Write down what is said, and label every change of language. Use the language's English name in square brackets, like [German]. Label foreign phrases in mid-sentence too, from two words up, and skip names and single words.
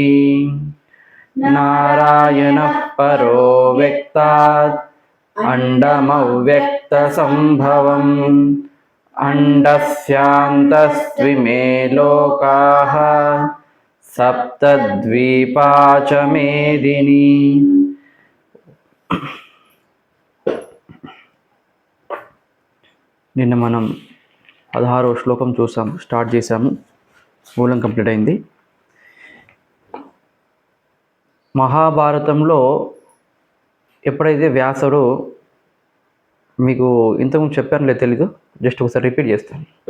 [Sanskrit] नारायणः परो व्यक्तात् अण्डमव्यक्तसम्भवम् अण्डस्यान्तस्त्विमे लोकाः सप्तद्वीपा च मेदिनी। [Telugu] నిన్న మనం 16వ శ్లోకం చూసాము, స్టార్ట్ చేసాము, మూలం కంప్లీట్ అయింది. మహాభారతంలో ఎప్పుడైతే వ్యాసుడు, మీకు ఇంతకుముందు చెప్పాను లేదు తెలీదు, జస్ట్ ఒకసారి రిపీట్ చేస్తాను.